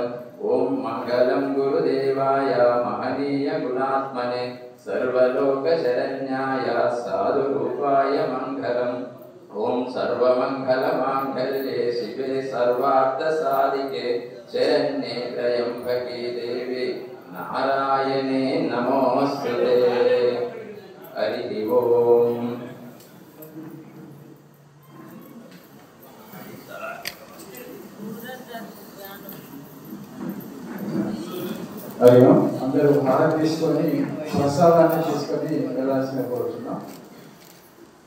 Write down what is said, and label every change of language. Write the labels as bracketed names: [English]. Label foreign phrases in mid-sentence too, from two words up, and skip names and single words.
[Sanskrit] ओम मंगलम गुरुदेवाय महनीय गुणात्मने, सर्वलोक शरण्याय साधुरूपाय मंगलम. ओम सर्वमंगल मांगल्ये शिवे सर्वार्थ साधिके, शरण्ये त्र्यंबके देवी नारायणे नमोस्तुते. हरि ओम. హరి ఓం. [Telugu] అందరూ భారత్ తీసుకొని ప్రసాదాన్ని తీసుకొని వెళ్ళాల్సిన కోరుతున్నాం.